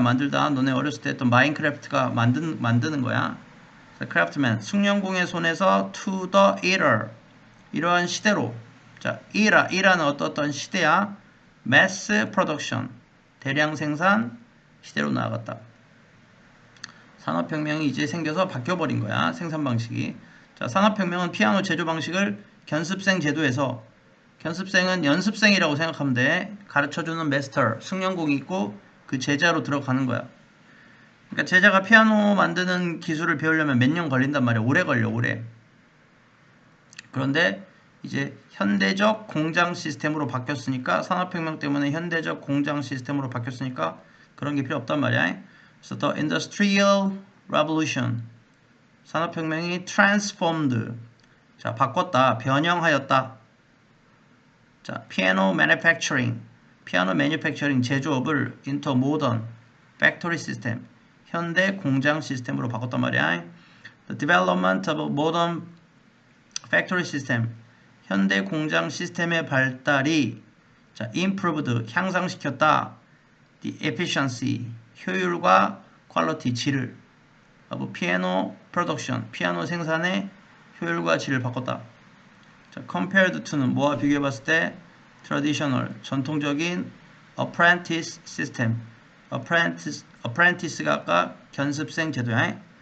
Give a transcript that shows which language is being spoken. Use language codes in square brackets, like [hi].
[ko] 너네 어렸을 때 했던 마인크래프트가 만드는 거야. [en] 자, craftsman, [ko] 숙련공의 손에서 [en] to the era. [ko] 이러한 시대로. 자, era는 어떤 시대야? [en] mass production, [ko] 대량 생산 시대로 나아갔다. 산업혁명이 이제 생겨서 바뀌어버린 거야. 생산 방식이. 자, 산업혁명은 피아노 제조 방식을 견습생 제도에서, 견습생은 연습생이라고 생각하면 돼. 가르쳐주는 마스터, 숙련공이 있고 그 제자로 들어가는 거야. 그러니까 제자가 피아노 만드는 기술을 배우려면 몇 년 걸린단 말이야. 오래 걸려, 오래. 그런데 이제 현대적 공장 시스템으로 바뀌었으니까, 산업혁명 때문에 현대적 공장 시스템으로 바뀌었으니까 그런 게 필요 없단 말이야. 그래서 [en] The Industrial Revolution, [ko] 산업혁명이 [en] transformed, [ko] 자, 바꿨다, 변형하였다. 자, [en] piano manufacturing, [ko] 피아노 매뉴팩처링 제조업을 [en] into modern factory system, [ko] 현대 공장 시스템으로 바꿨단 말이야. [en] The development of modern factory system, [ko] 현대 공장 시스템의 발달이, [en] 자, improved, [ko] 향상시켰다. [en] The efficiency, [ko] 효율과 quality, 질을, [en] of piano production, [ko] 피아노 생산의 효율과 질을 바꿨다. 자, [en] compared to [ko] 는 뭐와 비교해봤을 때 traditional, 전통적인 [en] apprentice system, [ko] apprentice가 아까 견습생 제도야.